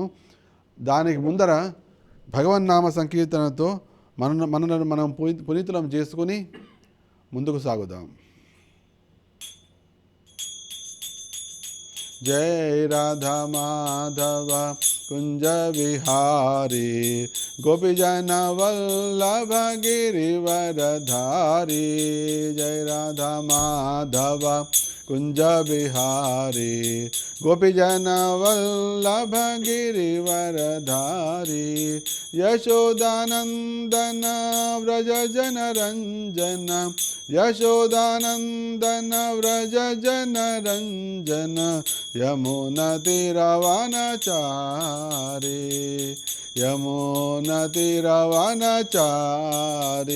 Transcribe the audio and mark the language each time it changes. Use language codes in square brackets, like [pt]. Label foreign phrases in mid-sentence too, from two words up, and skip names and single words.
[te] దానికి ముందర భగవన్నామ సంకీర్తనతో మనను మనం పునీతులం చేసుకుని ముందుకు సాగుదాం. [hi] जय राधा माधव कुंज विहारी गोपीजन वल्लभ गिरिवरधारी. जय राधा माधव कुंज बिहारी गोपीजन वल्लभ गिरिवरधारी. यशोदानंदन व्रज जन रंजन यशोदानंदन व्रज जन रंजन यमुना तीरवनचारी यमुना तीरवनचारी.